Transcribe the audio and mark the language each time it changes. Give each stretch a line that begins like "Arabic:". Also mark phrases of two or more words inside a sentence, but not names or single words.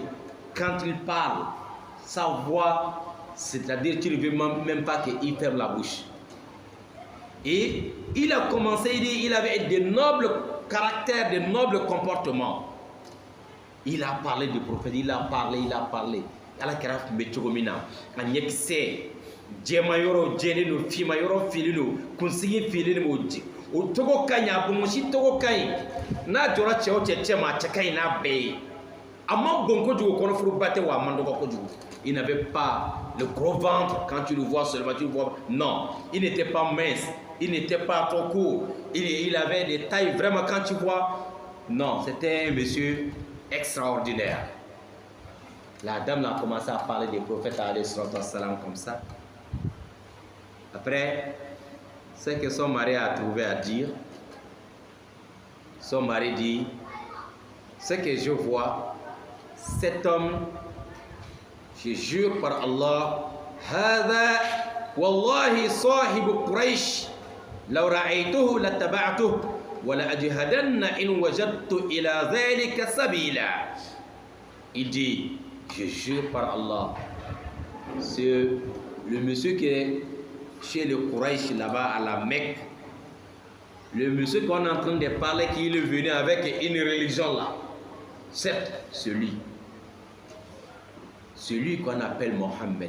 French: Quand il parle, sa voix, c'est-à-dire tu ne veux même pas qu'il ferme la bouche. Et il a commencé, il avait de nobles caractères, de nobles comportements. Il a parlé du prophète, il a parlé.
Bambara: Ala kɛra kun bɛ cogo min na a ɲɛkisɛ jɛma yɔrɔ jɛlen don finma yɔrɔ filen don kunsigi filen don o togo ka ɲi a bonbonsi togo ka ɲi n'a jɔra cɛ o cɛ ma a cɛ ka ɲi n'a bɛɛ ye a ma bon kojugu kɔnɔfuruba tɛ wa a man dɔgɔ kojugu.
French: Il n'avait pas le gros ventre quand tu le vois seulement tu le vois. Non, il n'était pas mince, il n'était pas trop court, il avait des tailles vraiment quand tu vois. Non, c'était un monsieur extraordinaire. La dame a commencé à parler des prophètes
Arabic: alayhi salam
French: comme ça. Après, ce que son mari a trouvé à dire, son mari dit, ce que je vois, cet homme, je jure par Allah,
Arabic: هذا والله صاحب قريش لو رأيته لاتبعته ولأجهدن إن وجدت إلى ذلك سبيلا.
French: Il dit, je jure par Allah, c'est le monsieur qui est chez le Quraysh là-bas à la Mecque, le monsieur qu'on est en train de parler, qui est venu avec une religion là, c'est celui qu'on appelle Mohammed.